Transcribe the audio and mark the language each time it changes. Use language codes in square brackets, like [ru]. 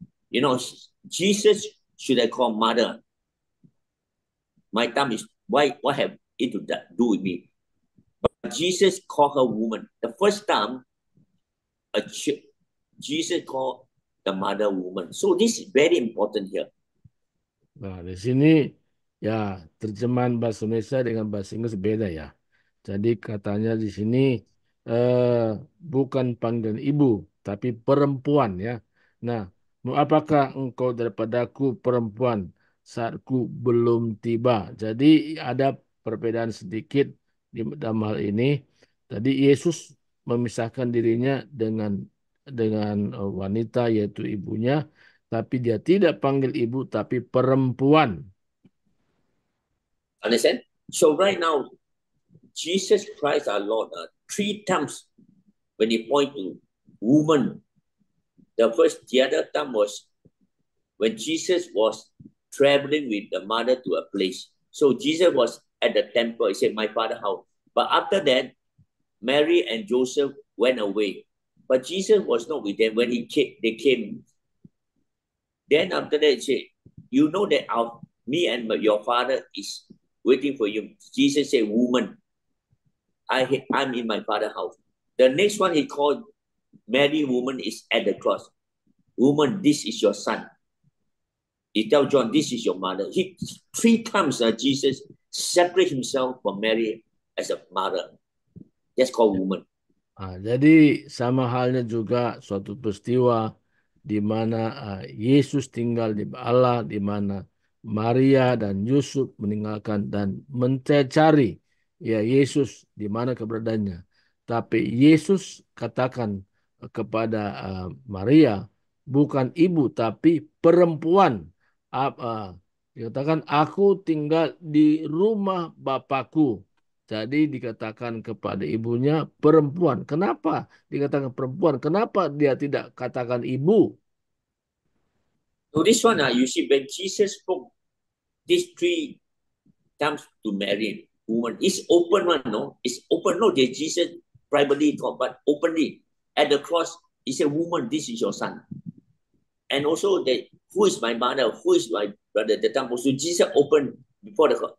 [en] You know, Jesus should have called mother. My time is, what have it to do with me? But Jesus called her woman. The first time, Jesus called the mother woman. So this is very important here. [id] Nah, di sini ya terjemahan bahasa Indonesia dengan bahasa Inggris beda ya. Jadi katanya di sini bukan panggilan ibu, tapi perempuan ya. Nah, apakah engkau daripadaku perempuan saatku belum tiba? Jadi ada perbedaan sedikit di dalam hal ini. Tadi Yesus memisahkan dirinya dengan wanita yaitu ibunya, tapi dia tidak panggil ibu tapi perempuan. [en] Understand? So right now, Jesus Christ our Lord, 3 times when he point to woman. The other time was when Jesus was traveling with the mother to a place. So Jesus was at the temple. He said, "My father's house." But after that, Mary and Joseph went away. But Jesus was not with them when they came. Then after that, he said, "You know that me and your father is waiting for you." Jesus said, "Woman, I'm in my father's house." The next one he called Mary, woman, is at the cross. "Woman, this is your son." He tells John, "This is your mother." 3 times Jesus separated himself from Mary as a mother. That's called woman. [id] Jadi sama halnya juga suatu peristiwa di mana Yesus tinggal di Allah, di mana Maria dan Yusuf meninggalkan dan mencari ya Yesus di mana keberadaannya. Tapi Yesus katakan kepada Maria, bukan ibu tapi perempuan. Dikatakan, "Aku tinggal di rumah Bapakku." Jadi dikatakan kepada ibunya perempuan. Kenapa dikatakan perempuan? Kenapa dia tidak katakan ibu? [en] So this one, you see, when Jesus spoke these 3 times to Mary, woman, it's open one, no? It's open, no? That Jesus privately taught, but openly at the cross, he said, "Woman, this is your son." And also that, who is my mother? Who is my brother? The time also Jesus opened before the cross.